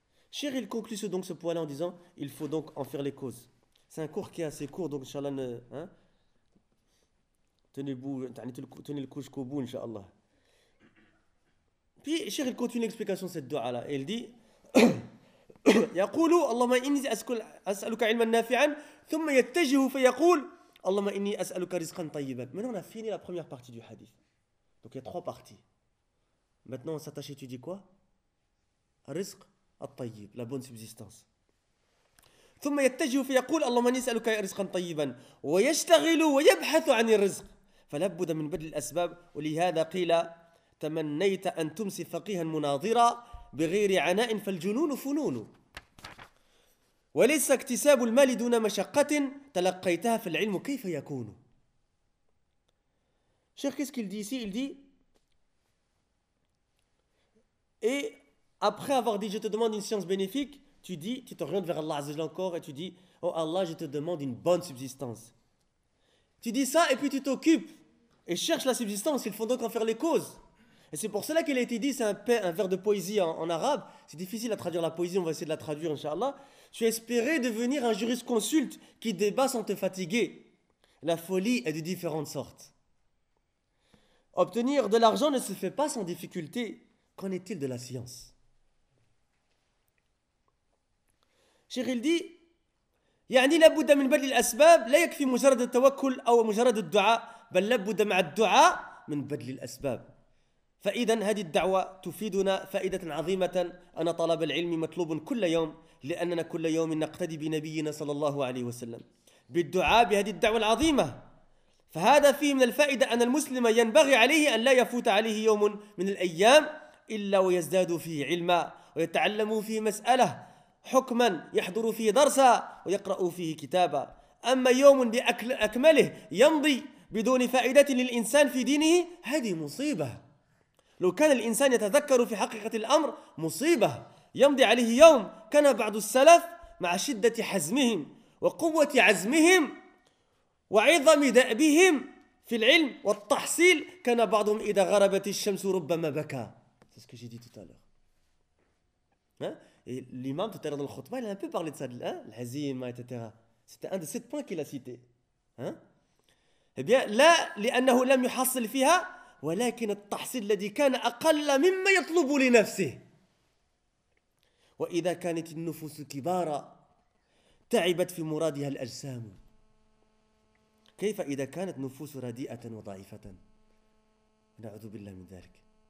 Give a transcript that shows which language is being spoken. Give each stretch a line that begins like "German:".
French: Cher, il conclut donc ce point-là en disant, il faut donc en faire les causes. C'est un cours qui est assez court, donc Inch'Allah, hein? Tenez le coup jusqu'au bout, Inch'Allah. Puis, Cheikh, il continue l'explication de cette doua-là. Et il dit,
Arabic: يقول اللهم إني أسألك علما نافعا ثم يتجه فيقول اللهم إني أسألك رزقا طيبا.
French: Maintenant, on a fini la première partie du hadith. Donc, il y a trois parties. Maintenant, on s'attache à étudier quoi? Rizq al-tayyib, la bonne subsistance.
Arabic: ثم يتجه فيقول اللهم إني أسألك رزقا طيبا ويشتغل ويبحث عن الرزق فلابد من بذل الأسباب ولهذا قيل تمنيت أن تمسي فقيها مناظرا بغير عناء فالجنون فنون وليس اكتساب المال دون مشقة تلقيتها فالعلم كيف يكون.
French: Cheikh, qu'est-ce qu'il dit ici? Il dit, et après avoir dit je te demande une science bénéfique, tu dis, tu t'orientes vers Allah Azza encore et tu dis, oh Allah, je te demande une bonne subsistance. Tu dis ça et puis tu t'occupes et cherches la subsistance, il faut donc en faire les causes. Et c'est pour cela qu'il a été dit, c'est un vers de poésie en arabe. C'est difficile à traduire la poésie, on va essayer de la traduire, Inch'Allah. Tu espérais devenir un jurisconsulte qui débat sans te fatiguer. La folie est de différentes sortes. Obtenir de l'argent ne se fait pas sans difficulté. Qu'en est-il de la science? Cheikh dit,
Arabic: يعني لا بد من بذل الأسباب لا يكفي مجرد التوكل أو مجرد الدعاء بل لا بد مع الدعاء من بذل الأسباب. فإذا هذه الدعوة تفيدنا فائدة عظيمة أن طلب العلم مطلوب كل يوم لأننا كل يوم نقتدي بنبينا صلى الله عليه وسلم بالدعاء بهذه الدعوة العظيمة فهذا فيه من الفائدة أن المسلم ينبغي عليه أن لا يفوت عليه يوم من الأيام إلا ويزداد فيه علما ويتعلم فيه مسألة حكما يحضر فيه درسا ويقرأ فيه كتابا أما يوم بأكمله يمضي بدون فائدة للإنسان في دينه هذه مصيبة. لو كان الإنسان يتذكر في حقيقة الأمر مصيبة يمضي عليه يوم كان بعض السلف مع شدة حزمهم وقوة عزمهم وعظم دأبهم في العلم والتحصيل كان بعضهم إذا غربت الشمس ربما بكى.
French: C'est ce que j'ai dit tout à l'heure. Hein? Et l'imam, tout à l'heure dans le khutbah, il a un peu parlé de ça, hein? L'azima, etc. C'était un de sept points qu'il a cité. Hein? Eh bien, là,
Arabic: لأنه لم يحصل فيها ولكن التحصيل الذي كان أقل مما يطلب لنفسه وإذا كانت النفوس كبارا تعبت في مرادها الأجسام كيف إذا كانت نفوس رديئة وضعيفة نعوذ بالله من ذلك.